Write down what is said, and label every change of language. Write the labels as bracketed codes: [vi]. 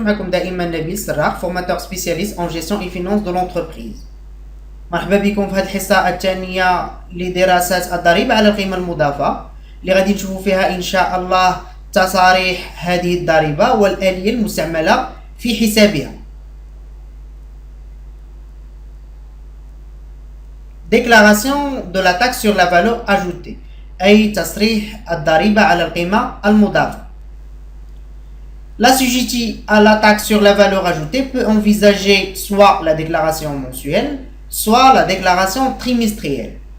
[ar] معكم دائما نبيل سراق, [fr] formateur spécialiste en gestion et finance de l'entreprise. [ar] مرحبا بكم في هذه الحصة الثانية لدراسة الضريبة على القيمة المضافة اللي غادي نشوفوا فيها إن شاء الله تصاريح هذه الضريبة والآلية المستعملة في حسابها. [fr] Déclaration de la taxe sur la valeur ajoutée, [ar] أي تصريح الضريبة على القيمة المضافة. [fr] L'assujetti à la taxe sur la valeur ajoutée peut envisager soit la déclaration mensuelle, soit la déclaration trimestrielle.